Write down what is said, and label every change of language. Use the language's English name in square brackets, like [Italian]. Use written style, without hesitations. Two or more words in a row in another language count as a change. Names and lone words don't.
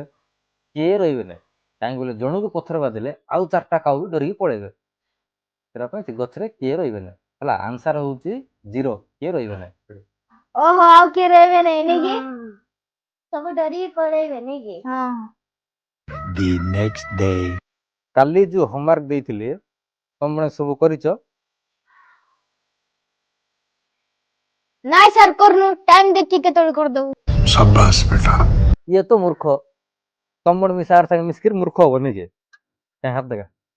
[Odia] କିଏ ରହିବେ ନାହିଁ। କାହିଁକି ବୋଲେ ଜଣକୁ ପଥର ବାଜିଲେ ଆଉ 4ଟା କାଉ ବି ଡରିକି ପଳେଇବେ। ସେଟା ପାଇଁ ସେ ଗଛରେ କିଏ ରହିବେ ନାହିଁ। ହେଲା, ଆନ୍ସର ହଉଛି 0, କିଏ ରହିବେ ନାହିଁ। ଓହୋ, ଆଉ କିଏ ରହିବେ ନାହିଁ ନାଇକି? ସବୁ ଡରିକି ପଳେଇବେ ନାଇକି? ହଁ। [English] the next day. [Odia] କାଲି ଯୋଉ ହୋମୱାର୍କ ଦେଇଥିଲି ତମେ ସବୁ କରିଛ? ନାଇଁ ସାର୍ କରୁନୁ, ଟାଇମ ଦେଖି କେତେବେଳେ କରିଦବୁ। [Hindi] शाबाश बेटा। [Odia] ଇଏ ତ ମୂର୍ଖ। ତମର ବି ସାର୍ ସାଙ୍ଗେ ମିଶିକିରି ମୂର୍ଖ ହବନି କି? କାହିଁ ହାତ ଦେଖା।